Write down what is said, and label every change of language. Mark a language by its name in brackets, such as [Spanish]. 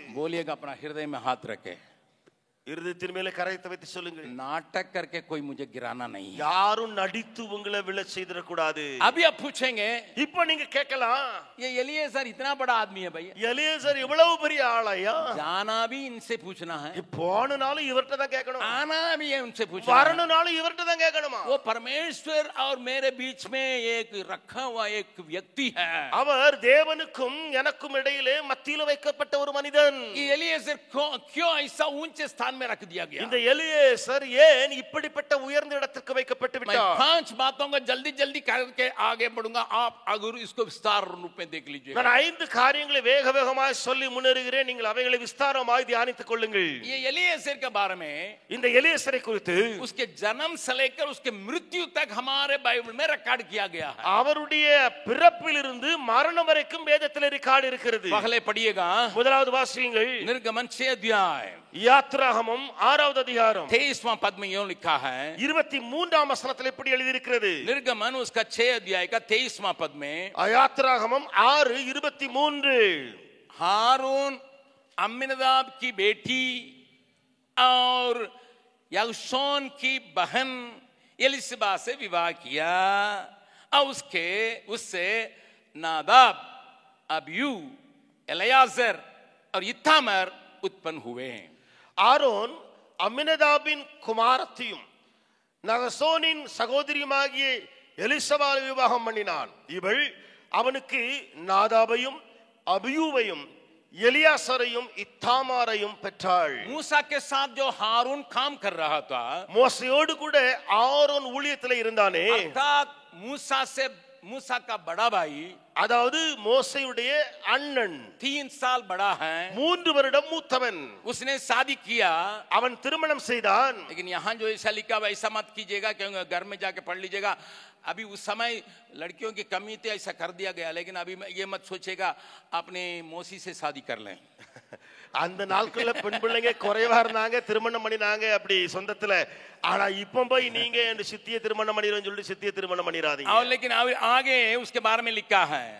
[Hindi] बोलिएगा अपना हृदय में हाथ रखे, [Tamil] இருதயத்தின் மேலே கரத்தை வைத்து சொல்லுங்கள், [Hindi] नाटक करके कोई मुझे गिराना नहीं. [Tamil] யாரும் நடித்து உங்களை விழச் செய்திட கூடாது. [Hindi] अभी आप पूछेंगे [Tamil] இப்போ நீங்க கேட்கலாம், [Hindi] ये एलिएज़र इतना बड़ा आदमी है भैया, [Tamil] எலியேசர் இவ்வளவு பெரிய ஆளையா? [Hindi] जाना भी इनसे पूछना है, [Tamil] போனாலும் இவர்ட்ட தான் கேட்கணும், [Hindi] आना भी है उनसे पूछना है. [Tamil] வரணும்னாலும் இவர்ட்ட தான் கேட்கணுமா? [Hindi] वो परमेश्वर और मेरे बीच में एक रखा हुआ एक व्यक्ति है. [Tamil] அவர் தேவனுக்கும் எனக்கும் இடையிலே மத்தியில வைக்கப்பட்ட ஒரு மனிதன். [Hindi] ये एलिएज़र क्यों ऐसा ऊंचे स्थान में रख दिया गया? [Tamil] இந்த எலியேசர் ஏன் இப்படிப்பட்ட உயர்ந்த இடத்துக்கு வைக்கப்பட்டு [Hindi] मैं [Tamil] விட்டார்? [Hindi] 5 बातों को जल्दी जल्दी करके आगे बढ़ूंगा, आप अगर इसको विस्तार रूप में देख लीजिए. [Tamil] நான் 5 காரியங்களை வேக வேகமாய் சொல்லி முன்னேறுகிறேன், நீங்கள் அவைகளை விஸ்தாரமாய் தியானித்துக் கொள்ளுங்கள். [Hindi] ये एलिएज़र के बारे में, [Tamil] இந்த எலியேசரை குறித்து [Hindi] उसके जन्म से लेकर उसके मृत्यु तक हमारे बाइबल में रिकॉर्ड किया गया है. [Tamil] அவருடைய பிறப்பிலிருந்து மரணம் வரைக்கும் வேதத்தில் ரெக்கார்ட் இருக்கிறது. [Hindi] पहले पढ़िएगा, [Tamil] முதலாவது வாசியுங்கள், [Hindi] निर्गमन 6 अध्याय [Tamil] யாத்ராகமம் 6வது அதிகாரம் [Hindi] 23वां पद में यूं लिखा है, [Tamil] 23ஆம் வசனத்தில் எப்படி எழுதி இருக்கிறது? [Hindi] निर्गमन उसका 6 अध्याय का 23वां पद में, [Tamil] யாத்ராகமம் 6:23, [Hindi] हारून अम्मीनादाब की बेटी और याशोन की बहन एलिसबा से विवाह किया और उससे नादाब, अबीऊ, एलियाजर और इत्तामार उत्पन्न हुए. [Tamil] ஆரோன் அம்மினதாபின் குமாரத்தையும் நகசோனின் சகோதரியுமாகிய எலிசபாலை விவாகம் பண்ணினான். இவள் அவனுக்கு நாதாபையும் அபியூவையும் எலியாசரையும் இத்தாமாரையும் பெற்றாள். [Hindi] मूसा के साथ जो हारून काम कर रहा था, [Tamil] மோசையோடு கூட ஆரோன் ஊழியத்தில் இருந்தானே, [Hindi] अर्थात मूसा का बड़ा भाई, [Tamil] அதாவது மோசையுடைய அண்ணன், [Hindi] 3 साल बड़ा है, [Tamil] 3 வருடம் மூத்தவன். [Hindi] उसने शादी किया. [Tamil] அவன் திருமணம் செய்தான். [Hindi] लेकिन यहाँ जो ऐसा लिखा हुआ ऐसा मत कीजिएगा, क्योंकि घर में जाके पढ़ लीजिएगा. अभी उस समय लड़कियों की कमी थी, ऐसा कर दिया गया. लेकिन अभी ये मत सोचेगा अपने मौसी से शादी कर लें. [Tamil] அந்த நாட்கள்ல பெண் பிள்ளைங்க குறைவா இருந்தாங்க, திருமணம் பண்ணினாங்க அப்படி சொந்தத்துல. ஆனா இப்ப போய் நீங்க சித்திய திருமணம் பண்ணிடுன்னு சொல்லிட்டு சித்திய திருமணம் பண்ணிடாதீங்க. [Hindi] और लेकिन आगे उसके बारे में लिखा है,